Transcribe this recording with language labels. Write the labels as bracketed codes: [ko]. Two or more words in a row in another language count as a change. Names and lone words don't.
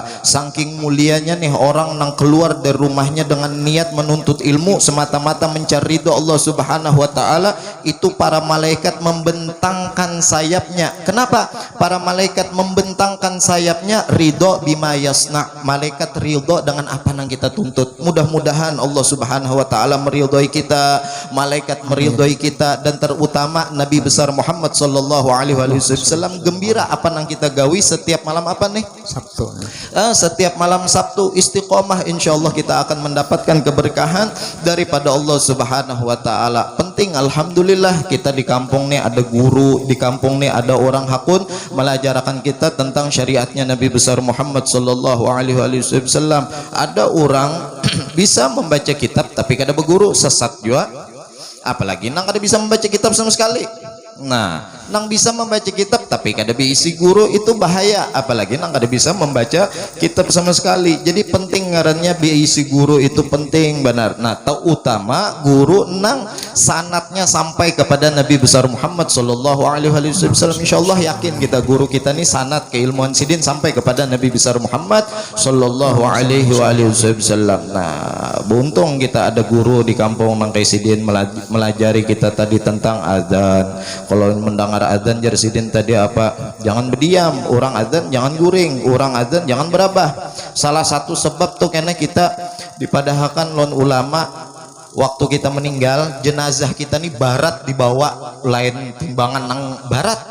[bjn] Saking mulianya nih orang yang keluar dari rumahnya dengan niat menuntut ilmu semata-mata mencari ridho Allah [ar] سبحانه وتعالى, [bjn] itu para malaikat membentangkan sayapnya. Kenapa para malaikat membentangkan sayapnya? [ar] رضا بما يصنع. [bjn] Malaikat ridho dengan apa yang kita tuntut. Mudah-mudahan Allah [ar] سبحانه وتعالى [bjn] meridhoi kita, malaikat meridhoi kita, dan terutama Nabi besar Muhammad [ar] صلى الله عليه وسلم [bjn] gembira apa yang kita gawi setiap malam apa nih? Sabtu. Setiap malam Sabtu istiqomah, insyaallah kita akan mendapatkan keberkahan daripada Allah [ar] سبحانه وتعالى. [bjn] Penting, alhamdulillah, kita di kampung nih ada guru, di kampung nih ada orang hakun melajarkan kita tentang syariatnya Nabi besar Muhammad [ar] صلى الله عليه وسلم. [bjn] Ada orang bisa membaca kitab tapi kada berguru, sesat juga. Apalagi nang kada bisa membaca kitab sama sekali. Nah, nang bisa membaca kitab tapi kada diisi guru, itu bahaya. Apalagi nang kada bisa membaca kitab sama sekali. Jadi penting ngarannya diisi guru itu penting benar. Nah, terutama guru nang sanatnya sampai kepada Nabi besar Muhammad [ar] صلى الله عليه وسلم. [bjn] Insyaallah yakin kita guru kita nih sanat keilmuan sidin sampai kepada Nabi besar Muhammad [ar] صلى الله عليه وسلم. [bjn] Nah, buntung kita ada guru di kampung nang sidin melajari kita tadi tentang azan. Kalau mendengar azan jar sidin tadi apa? Jangan berdiam, orang azan jangan guring, orang azan jangan berabah. Salah satu sebab tuh karena kita Dipadahakan lon ulama waktu kita meninggal jenazah kita nih barat dibawa lain timbangan nang barat.